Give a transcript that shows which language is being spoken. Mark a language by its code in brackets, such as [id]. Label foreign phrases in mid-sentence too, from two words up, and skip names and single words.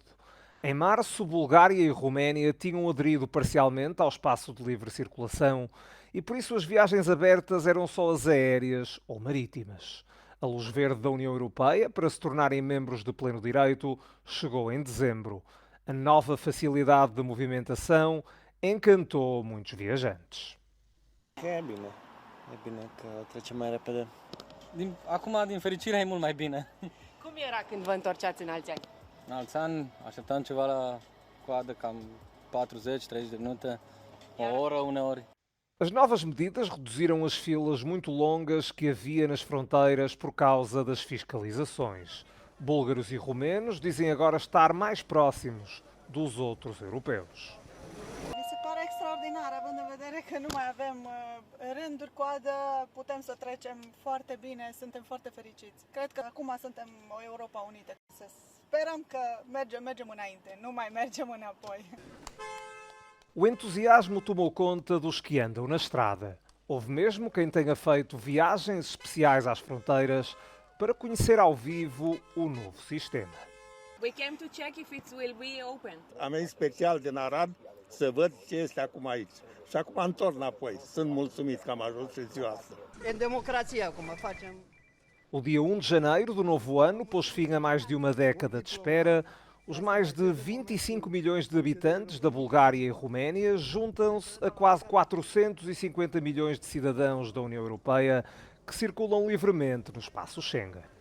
[pt] Em março, Bulgária e Roménia tinham aderido parcialmente ao espaço de livre circulação e por isso as viagens abertas eram só as aéreas ou marítimas. A luz verde da União Europeia para se tornarem membros de pleno direito chegou em dezembro. A nova facilidade de movimentação encantou muitos viajantes. [ro] E bine. E bine că trece mai repede. Acum, din fericire, e mult mai bine. Cum era când vă întorceați în alți ani? În alți ani așteptam ceva la coadă cam 40-30 de minute, o oră uneori. [pt] As novas medidas reduziram as filas muito longas que havia nas fronteiras por causa das fiscalizações. Búlgaros e romenos dizem agora estar mais próximos dos outros europeus. [ro] Mi se pare extraordinar, având în vedere că nu mai avem rânduri, coadă, putem să trecem foarte bine, suntem foarte fericiți. Cred că acum suntem o Europa unită. Să sperăm că mergem înainte, nu mai mergem înapoi. [pt] O entusiasmo tomou conta dos que andam na estrada. Houve mesmo quem tenha feito viagens especiais às fronteiras para conhecer ao vivo o novo sistema. [en] We came to check if it will be open. [ro] Am venit special din Arad să văd ce este acum aici. Și acum întorc înapoi. Sunt mulțumit că am ajuns în ziua asta. E democrație acum, facem. [pt] O dia 1 de janeiro do novo ano pôs fim a mais de uma década de espera. Os mais de 25 milhões de habitantes da Bulgária e Roménia juntam-se a quase 450 milhões de cidadãos da União Europeia que circulam livremente no espaço Schengen.